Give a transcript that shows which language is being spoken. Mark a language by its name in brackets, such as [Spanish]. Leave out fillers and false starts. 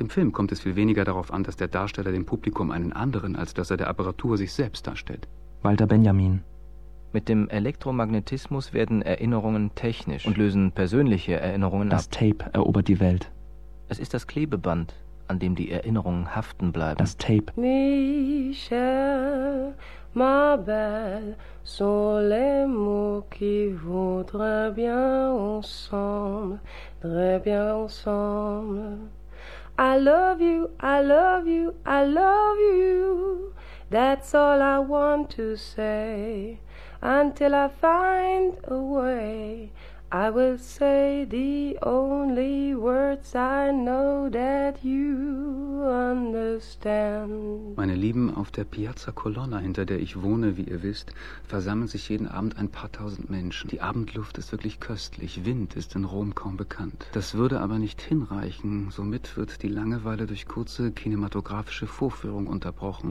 [German] Im Film kommt es viel weniger darauf an, dass der Darsteller dem Publikum einen anderen, als dass er der Apparatur sich selbst darstellt. Walter Benjamin. Mit dem Elektromagnetismus werden Erinnerungen technisch und lösen persönliche Erinnerungen ab. Das Tape erobert die Welt. Es ist das Klebeband, an dem die Erinnerungen haften bleiben. Das Tape. [French] Michel, ma belle, sont les mots qui vont très bien ensemble, très bien ensemble. [English] I love you, I love you, I love you. That's all I want to say. Until I find a way, I will say the only words I know that you understand. [German] Meine Lieben, auf der Piazza Colonna, hinter der ich wohne, wie ihr wisst, versammeln sich jeden Abend ein paar tausend Menschen. Die Abendluft ist wirklich köstlich. Wind ist in Rom kaum bekannt. Das würde aber nicht hinreichen. Somit wird die Langeweile durch kurze kinematografische Vorführung unterbrochen.